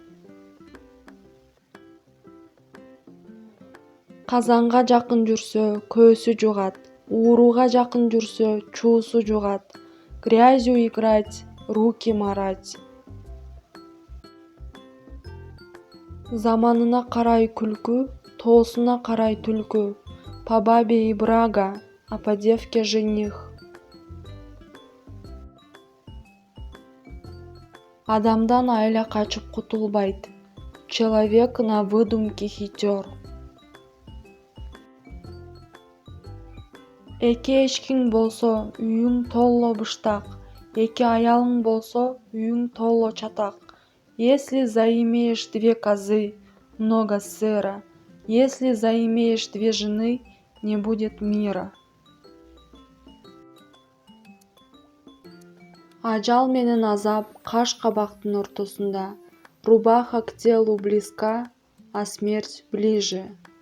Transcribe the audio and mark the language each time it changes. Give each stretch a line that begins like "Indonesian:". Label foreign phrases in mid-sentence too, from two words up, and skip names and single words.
Kyrgyz: Казанга жакын жүрсө, көөсү жугат. Ууруга жакын жүрсө, чуусу жугат.
Russian: Грязью играть, руки марать.
Kyrgyz: Заманына карай күлкү, тоосуна карай түлкү.
Russian: По бабе и брага, а по девке жених.
Kyrgyz: Адамдан айла качып кутулбайт.
Russian: Человек на выдумке хитер.
Kyrgyz: Эки эшкиң болсо, үйүң толло быштак. Эки аялың болсо, үйүң толло чатак.
Russian: Если заимеешь две козы, много сыра. Если заимеешь две жены, не будет мира.
Kyrgyz: Ажал менен азап каш кабактын ортосунда.
Russian: Рубаха к телу близка, а смерть ближе.